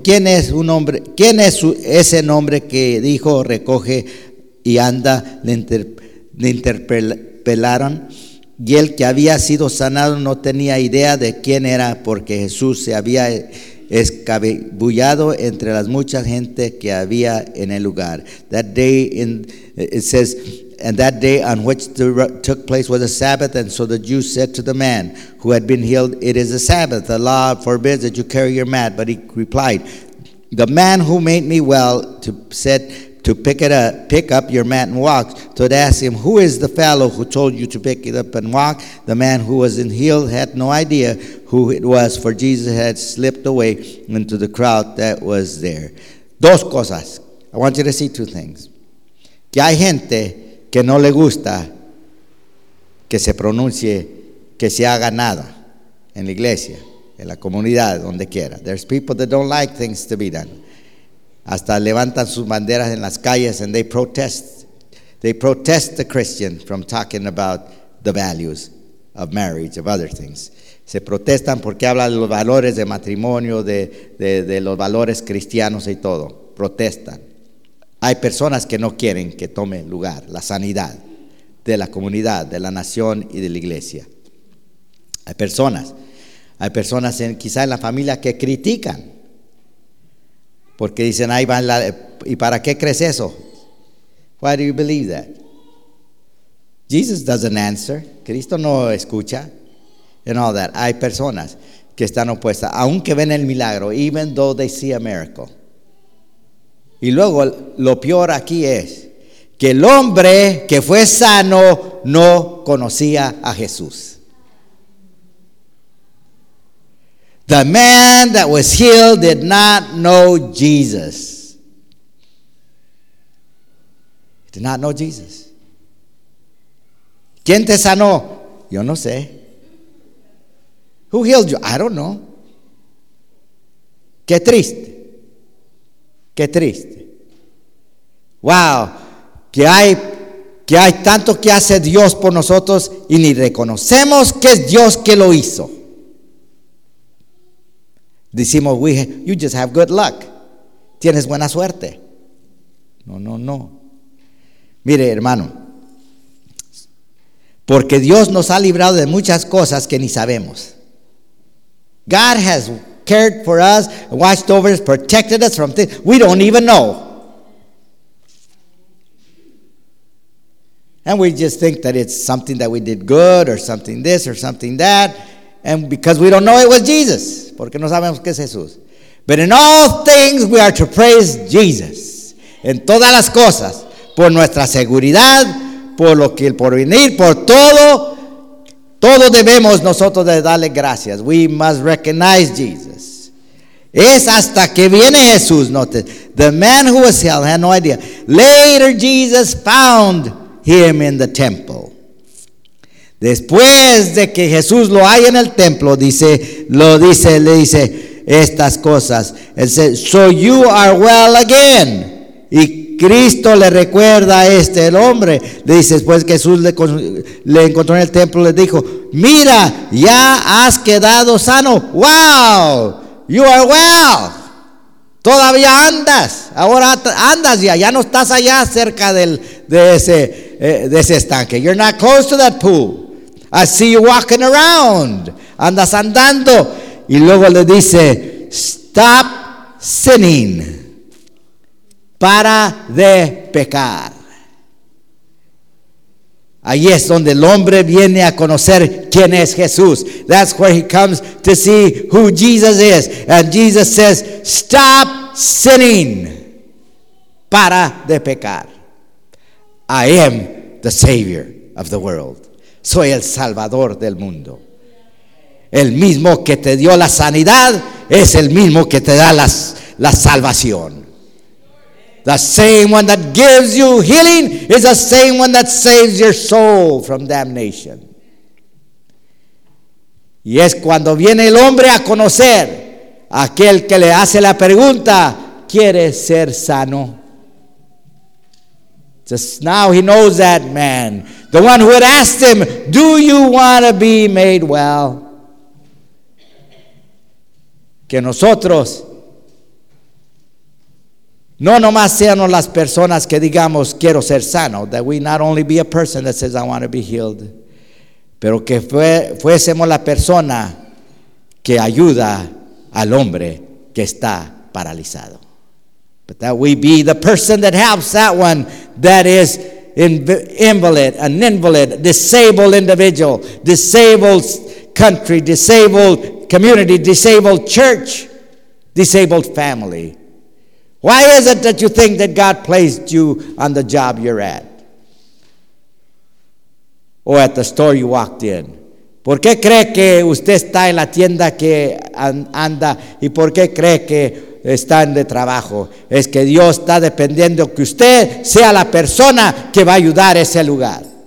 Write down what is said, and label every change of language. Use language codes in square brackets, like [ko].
[es] ¿Quién es un hombre? ¿Quién es ese nombre que dijo, recoge y anda? Le interpelaron. Y el que había sido sanado no tenía idea de quién era, porque Jesús se había escabullado entre las muchas gente que había en el lugar. [en] That day in, it says, and that day on which the took place was a Sabbath, and so the Jews said to the man who had been healed, it is a Sabbath, the law forbids that you carry your mat. But he replied, the man who made me well to said to pick it up, pick up your mat and walk. So they asked him, who is the fellow who told you to pick it up and walk? The man who was in healed had no idea who it was, for Jesus had slipped away into the crowd that was there. [es] Dos cosas. [en] I want you to see two things. [es] Que hay gente que no le gusta que se pronuncie, que se haga nada en la iglesia, en la comunidad, donde quiera. [en] There's people that don't like things to be done. [es] Hasta levantan sus banderas en las calles [en] and they protest. They protest the Christian from talking about the values of marriage, of other things. [es] Se protestan porque habla de los valores de matrimonio, de los valores cristianos y todo. Protestan. Hay personas que no quieren que tome lugar la sanidad de la comunidad, de la nación y de la iglesia. Hay personas en, quizá en la familia que critican. Porque dicen, ahí van la, ¿y para qué crees eso? [en] Why do you believe that? Jesus doesn't answer. [es] Cristo no escucha. [en] And all that. [es] Hay personas que están opuestas, aunque ven el milagro, [en] even though they see a miracle. [es] Y luego, lo peor aquí es que el hombre que fue sano no conocía a Jesús. [en] The man that was healed did not know Jesus. He did not know Jesus. [es] ¿Quién te sanó? Yo no sé. [en] Who healed you? I don't know. [es] Qué triste. Qué triste. Wow. Que hay tanto que hace Dios por nosotros y ni reconocemos que es Dios que lo hizo. Decimos, [en] you just have good luck. [es] Tienes buena suerte. No, no, no. Mire, hermano. Porque Dios nos ha librado de muchas cosas que ni sabemos. [en] God has cared for us, watched over us, protected us from things we don't even know. And we just think that it's something that we did good or something this or something that. And because we don't know it was Jesus. [es] Porque no sabemos que es Jesús. [en] But in all things we are to praise Jesus. [es] En todas las cosas. Por nuestra seguridad. Por lo que el porvenir. Por todo. Todo debemos nosotros de darle gracias. [en] We must recognize Jesus. [es] Es hasta que viene Jesús. [en] Note, the man who was healed had no idea. Later Jesus found him in the temple. [es] Después de que Jesús lo haya en el templo, le dice estas cosas. Él dice, [en] so you are well again. [es] Y Cristo le recuerda a este el hombre. Le dice, después que Jesús le encontró en el templo, le dijo, mira, ya has quedado sano. [en] Wow, you are well. [es] Todavía andas. Ahora andas ya. Ya no estás allá cerca de ese estanque. [en] You're not close to that pool. I see you walking around. [es] Andas andando. Y luego le dice, [en] stop sinning. [es] Para de pecar. Ahí es donde el hombre viene a conocer quién es Jesús. [en] That's where he comes to see who Jesus is. And Jesus says, stop sinning. [es] Para de pecar. [en] I am the Savior of the world. [es] Soy el Salvador del mundo. El mismo que te dio la sanidad es el mismo que te da la salvación. [en] The same one that gives you healing is the same one that saves your soul from damnation. [es] Y es cuando viene el hombre a conocer a aquel que le hace la pregunta, ¿quiere ser sano? [en] Just now he knows that man. The one who had asked him, do you want to be made well? [es] Que nosotros no nomás seamos las personas que digamos, quiero ser sano. [en] That we not only be a person that says, I want to be healed. [es] Pero que fuésemos la persona que ayuda al hombre que está paralizado. [en] But that we be the person that helps that one that is invalid, an invalid, disabled individual, disabled country, disabled community, disabled church, disabled family. Why is it that you think that God placed you on the job you're at? Or at the store you walked in? [es] ¿Por qué cree que usted está en la tienda que anda? ¿Y por qué cree que está en de trabajo? Es que Dios está dependiendo que usted sea la persona que va a ayudar ese lugar.